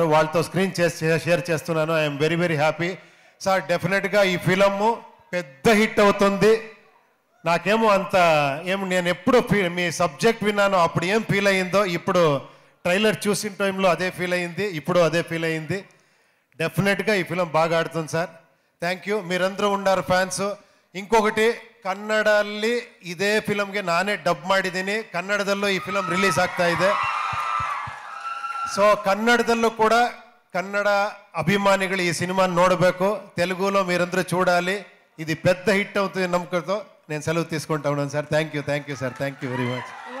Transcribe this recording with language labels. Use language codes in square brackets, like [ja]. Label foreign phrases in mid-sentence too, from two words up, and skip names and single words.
[te] వాళ్ళతో [en] screen share [te] చేస్తున్నాను. [en] I'm very happy sir. [te] డెఫినెట్గా ఈ ఫిలము పెద్ద హిట్ అవుతుంది. నాకేమో నేను ఎప్పుడు మీ సబ్జెక్ట్ విన్నాను, అప్పుడు ఏం ఫీల్ అయ్యిందో ఇప్పుడు ట్రైలర్ చూసిన టైంలో అదే ఫీల్ అయ్యింది, ఇప్పుడు అదే ఫీల్ అయ్యింది. డెఫినెట్గా ఈ ఫిలం బాగా ఆడుతుంది సార్. [en] thank you. [te] మీరందరూ ఉన్నారు ಫ್ಯಾನ್ಸು. [kn] ఇంకొకటి, ಕನ್ನಡಲ್ಲಿ ಇದೇ ಫಿಲಮ್ಗೆ ನಾನೇ ಡಬ್ ಮಾಡಿದ್ದೀನಿ. ಕನ್ನಡದಲ್ಲೂ ಈ ಫಿಲಮ್ ರಿಲೀಸ್ ಆಗ್ತಾ ಇದೆ. ಸೊ ಕನ್ನಡದಲ್ಲೂ ಕೂಡ ಕನ್ನಡ ಅಭಿಮಾನಿಗಳು ಈ ಸಿನಿಮಾ ನೋಡಬೇಕು. [te] తెలుగులో మీరందరూ చూడాలి. ఇది పెద్ద హిట్ అవుతుంది నమ్మకంతో నేను సెలవు తీసుకుంటా ఉన్నాను సార్. [en] thank you sir, thank you very much.